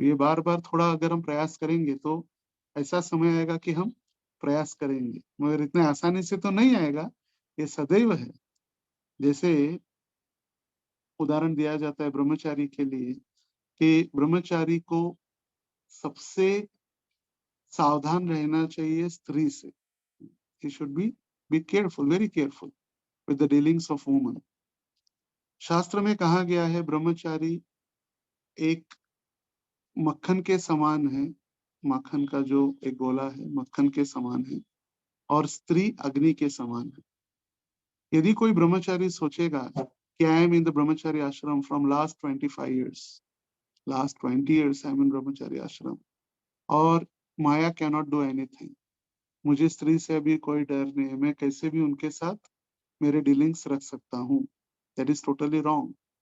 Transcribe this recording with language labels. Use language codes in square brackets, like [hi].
[hi] ये बार बार थोड़ा अगर हम प्रयास करेंगे तो ऐसा समय आएगा कि हम प्रयास करेंगे, मगर इतने आसानी से तो नहीं आएगा, ये सदैव है। जैसे उदाहरण दिया जाता है ब्रह्मचारी के लिए कि ब्रह्मचारी को सबसे सावधान रहना चाहिए स्त्री से। [en] he should be careful, very careful with the dealings of women। [hi] शास्त्र में कहा गया है ब्रह्मचारी एक मक्खन के समान है, माखन का जो एक गोला है मक्खन के समान है, और स्त्री अग्नि के समान है। यदि कोई ब्रह्मचारी सोचेगा कि [en] I am in the brahmachari ashram [hi] from last 25 years, last 20 years I am इन ब्रह्मचारी आश्रम, और [en] maya cannot do anything, [hi] मुझे स्त्री से अभी कोई डर नहीं है, मैं कैसे भी उनके साथ मेरे डीलिंग्स रख सकता हूँ, [en] That is totally wrong.